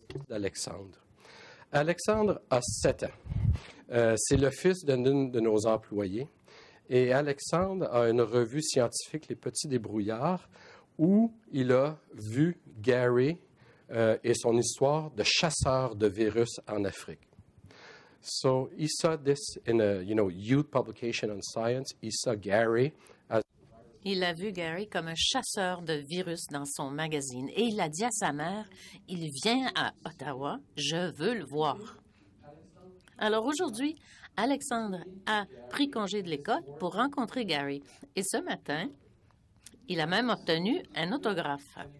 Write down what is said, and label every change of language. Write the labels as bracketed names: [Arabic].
[French] Alexandre. Alexandre a 7 ans. C'est le fils d'une de nos employés. Et Alexandre a une revue scientifique, Les Petits Débrouillards, où il a vu Gary et son histoire de chasseur de virus en Afrique. [English] So he saw this in a youth publication on science. He saw Gary as [French] Il a vu Gary comme un chasseur de virus dans son magazine et il a dit à sa mère, « Il vient à Ottawa, je veux le voir. » Alors aujourd'hui, Alexandre a pris congé de l'école pour rencontrer Gary. Et ce matin, il a même obtenu un autographe.